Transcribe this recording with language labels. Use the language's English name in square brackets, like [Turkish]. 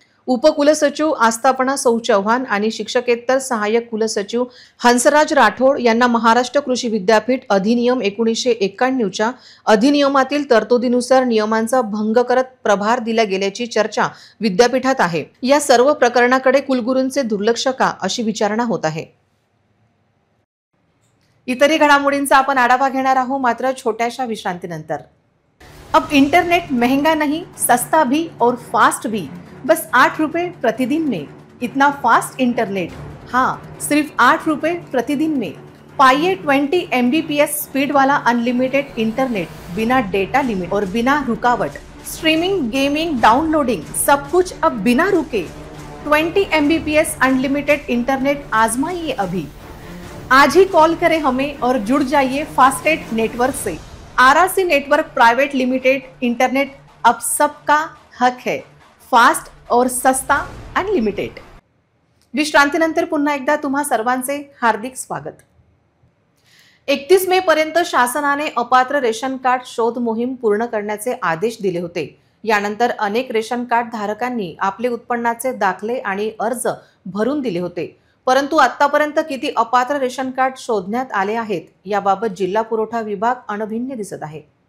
[Marathi] उपकुलसचिव आस्थापना सौ चव्हाण आणि शिक्षकेतर सहाय्यक कुलसचिव हंसराज राठोड यांना महाराष्ट्र कृषी विद्यापीठ अधिनियम 1991च्या अधिनियमातील तरतुदीनुसार नियमांचा भंग करत प्रभार दिला गेल्याची चर्चा विद्यापीठात आहे। या सर्व प्रकरणाकडे कुलगुरूंचे दुर्लक्ष का अशी विचारणा होत आहे। इतरही घडामोडींचा आपण आढावा घेणार आहोत मात्र छोट्याशा विश्रांतीनंतर। [Hindi] अब इंटरनेट महंगा नहीं, सस्ता भी और फास्ट भी, बस 8 रुपए प्रतिदिन में। इतना फास्ट इंटरनेट, हाँ सिर्फ 8 रुपए प्रतिदिन में। पाइए 20 MBPS स्पीड वाला अनलिमिटेड इंटरनेट, बिना डेटा लिमिट और बिना रुकावट। स्ट्रीमिंग, गेमिंग, डाउनलोडिंग सब कुछ अब बिना रुके। 20 MBPS अनलिमिटेड इंटरनेट आजमाइए अभी। आज ही कॉल करें हमें और जुड़ जाइए फास्टेट नेटवर्क से। RRC network private limited internet अब सबका हक है, फास्ट और सस्ता अनलिमिटेड। [Marathi] विश्रांतीनंतर पुन्हा एकदा तुम्हा सर्वांचे हार्दिक स्वागत। 31 मे पर्यंत शासनाने अपात्र रेशन कार्ड शोध मोहीम पूर्ण करण्याचे आदेश दिले होते। यानंतर अनेक रेशन कार्ड धारकांनी आपले उत्पन्नाचे दाखले आणि अर्ज भरून दिले होते, परंतु आतापर्यंत किती अपात्र रेशन कार्ड शोधण्यात आले आहेत याबाबत जिल्हा पुरवठा विभाग अनभिज्ञ दिसत आहे।